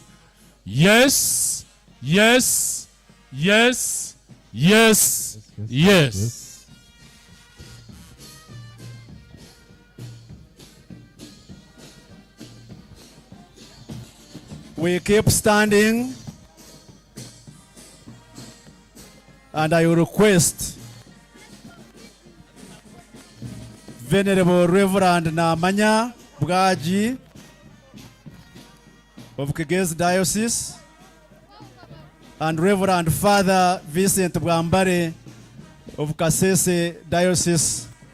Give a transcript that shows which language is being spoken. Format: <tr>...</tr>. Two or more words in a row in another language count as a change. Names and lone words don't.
<en>Yes, yes, yes, yes, yes. We keep standing, and I request Venerable Reverend Namanya Bwaji of Kigezi Diocese and Reverend Father Vincent Bwambare of Kasese Diocese.</en>